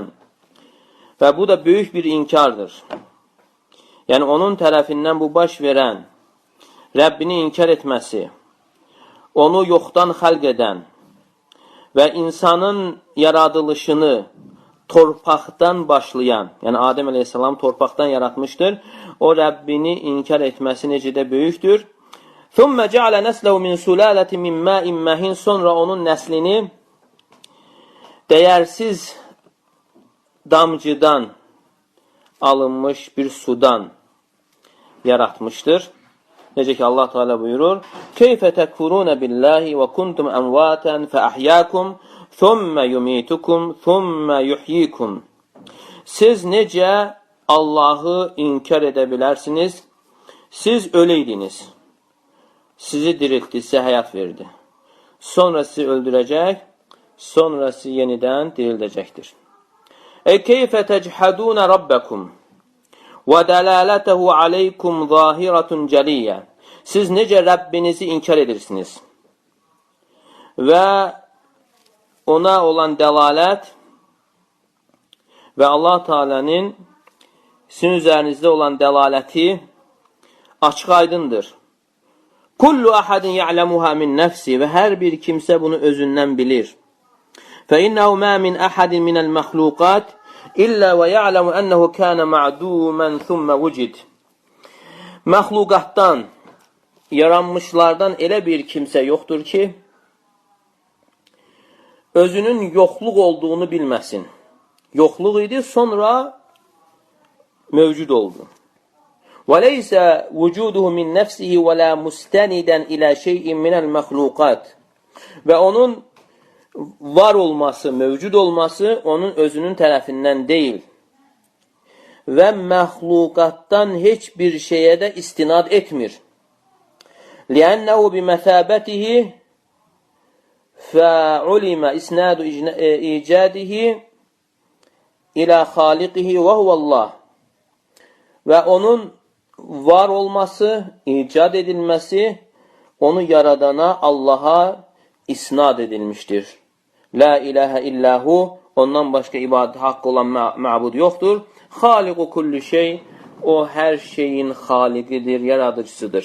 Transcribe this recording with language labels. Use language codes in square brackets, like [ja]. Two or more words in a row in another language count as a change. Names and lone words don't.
[az] Və bu da böyük bir inkardır. Yəni, onun tərəfindən bu baş verən, Rəbbini inkar etməsi, onu yoxdan xəlq edən və insanın yaradılışını torpaqdan başlayan, yəni Adəm əleyhissalam torpaqdan yaratmışdır, o Rəbbini inkar etməsi necə də böyükdür. [ar] ثُمَّ جَعَلَ نَسْلَهُ مِنْ سُلَالَةٍ مِنْ مَاءٍ مَهِينٍ. [az] Sonra onun nəslini dəyərsiz damcıdan alınmış bir sudan yaratmışdır. Necə ki Allah Teala buyurur: [ar] "كيف تكفرون بالله وكنتم أمواتا فأحياكم ثم يميتكم ثم يحييكم." [az] Siz necə Allahı inkar edə bilərsiniz? Siz öləydiniz. Sizi diriltdi, sizə həyat verdi. Sonra sizi öldürəcək, sonra sizi yenidən dirildəcəkdir. [ar] كيف تجحدون ربكم و دلالته عليكم ظاهرة جلية. [az] Siz necə Rəbbinizi inkar edirsiniz? Və ona olan dəlalət və Allah Teala'nın sizin üzərinizdə olan dəlaləti açıq aydındır. [ar] كل أحد يعلمها من نفسه [az] və hər bir kimsə bunu özündən bilir. [ar] فَإِنَّهُ مَا مِنْ أَحَدٍ مِنَ الْمَخْلُوقَاتِ إِلَّا وَيَعْلَمُ أَنَّهُ كَانَ مَعْدُومًا ثُمَّ وُجِدْ. [az] Məxluqatdan, yaranmışlardan elə bir kimsə yoxdur ki, özünün yoxluq olduğunu bilməsin. Yoxluq idi, sonra mövcud oldu. [ar] وَلَيْسَ وُجُودُهُ مِنْ نَفْسِهِ وَلَا مُسْتَنِدًا إِلَى شَيْءٍ مِنَ الْمَخْلُوقَاتِ. [az] Və onun var olması, mövcud olması onun özünün tərəfindən deyil. Və məxluqatdan heç bir şeyə də istinad etmir. [ar] لِأَنَّهُ بِمَثَابَتِهِ فَعُلِمَ إِسْنَادُ إِيجَادِهِ إِلَى خَالِقِهِ وَهُوَ اللّٰهِ. [az] Və onun var olması, icad edilməsi, onu yaradana, Allaha isnad edilmişdir. [ar] لا إله إلا هو, [az] ondan başqa ibadət haqqı olan məbud yoxdur. [ar] خالق كل شيء, [az] o hər şeyin xaliqidir, yaradıcısıdır.